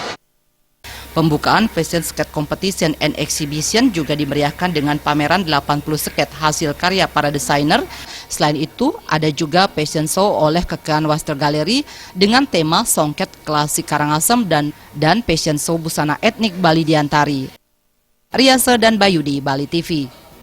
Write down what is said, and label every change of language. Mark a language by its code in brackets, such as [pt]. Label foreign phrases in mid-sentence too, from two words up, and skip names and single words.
[id] Pembukaan Fashion Skate Competition and Exhibition juga dimeriahkan dengan pameran 80 skate hasil karya para desainer. Selain itu, ada juga [en] fashion show [id] oleh Kekean Waster Gallery dengan tema songket klasik Karangasem dan [en] fashion show [id] busana etnik Bali Diantari. Riasa dan Bayu di Bali TV.